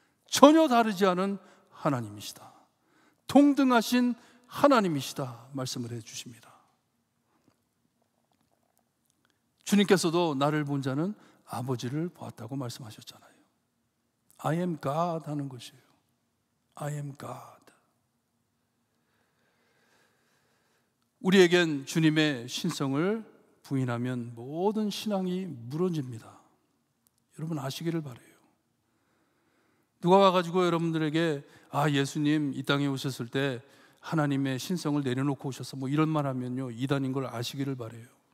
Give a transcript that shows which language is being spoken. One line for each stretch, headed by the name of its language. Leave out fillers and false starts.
Korean: 전혀 다르지 않은 하나님이시다. 동등하신 하나님이시다 말씀을 해 주십니다. 주님께서도 나를 본 자는 아버지를 보았다고 말씀하셨잖아요.
English: I am God
Korean: 하는 것이에요.
English: I am God.
Korean: 우리에겐 주님의 신성을 부인하면 모든 신앙이 무너집니다. 여러분 아시기를 바라요. 누가 와가지고 여러분들에게 예수님 이 땅에 오셨을 때 하나님의 신성을 내려놓고 오셔서 이런 말 하면요 이단인 걸 아시기를 바라요.